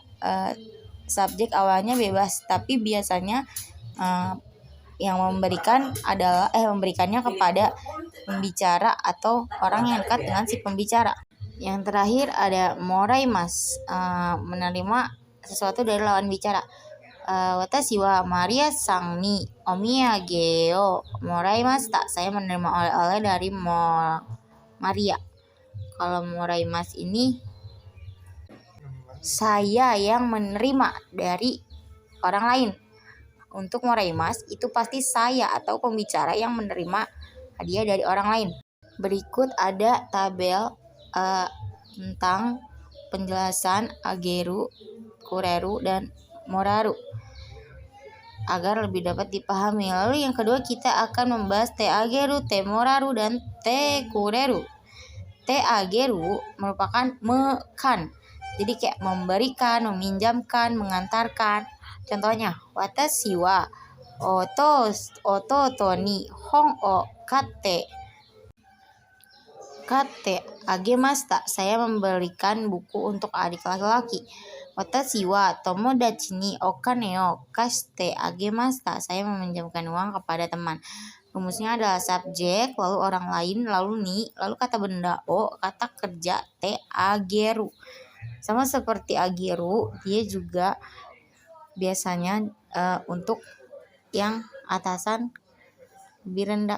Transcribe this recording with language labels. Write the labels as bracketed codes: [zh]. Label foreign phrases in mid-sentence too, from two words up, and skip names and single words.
[id] Subjek awalnya bebas, tapi biasanya yang memberikannya kepada pembicara atau orang yang dekat dengan si pembicara. Yang terakhir ada moraimasu, menerima sesuatu dari lawan bicara. [ja] 私はマリアさんにお土産をもらいました. [id] Saya menerima oleh-oleh dari Maria. Kalau moraimasu ini saya yang menerima dari orang lain. Untuk moraimasu itu pasti saya atau pembicara yang menerima hadiah dari orang lain. Berikut ada tabel tentang penjelasan ageru, kureru, dan moraru agar lebih dapat dipahami. Lalu yang kedua kita akan membahas [ja] てあげる, てもらる, [id] dan [ja] てくれる. てあげる [id] merupakan mekan, jadi kayak memberikan, meminjamkan, mengantarkan. Contohnya, [ja] 私は弟に本を買ってあげました. [id] Saya memberikan buku untuk adik laki-laki. [ja] 私は友達にお金を貸してあげました. [id] Saya meminjamkan uang kepada teman. Rumusnya adalah subjek, lalu orang lain, lalu ni, lalu kata benda o, kata kerja [ja] てあげる. [id] Sama seperti ageru, dia juga biasanya untuk yang atasan lebih rendah.